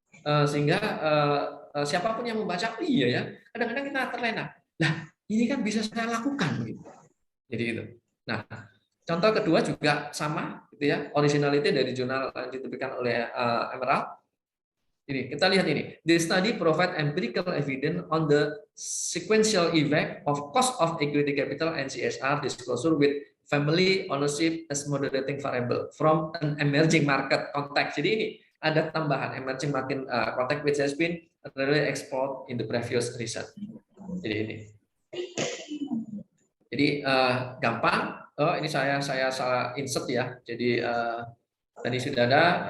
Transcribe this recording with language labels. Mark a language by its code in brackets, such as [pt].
[id] Sehingga siapapun yang membaca, oh iya ya, kadang-kadang kita terlena. Nah, ini kan bisa saya lakukan gitu. Jadi itu. Nah, contoh kedua juga sama gitu ya, originality dari jurnal yang diterbitkan oleh Emerald. Ini kita lihat ini. [en] The study provide empirical evidence on the sequential effect of cost of equity capital and CSR disclosure with family ownership as moderating variable from an emerging market context. [id] Jadi ini ada tambahan [en] emerging market context which has been really explored in the previous research. [id] Jadi ini. Jadi gampang. Oh ini saya salah insert ya. Jadi tadi sudah ada.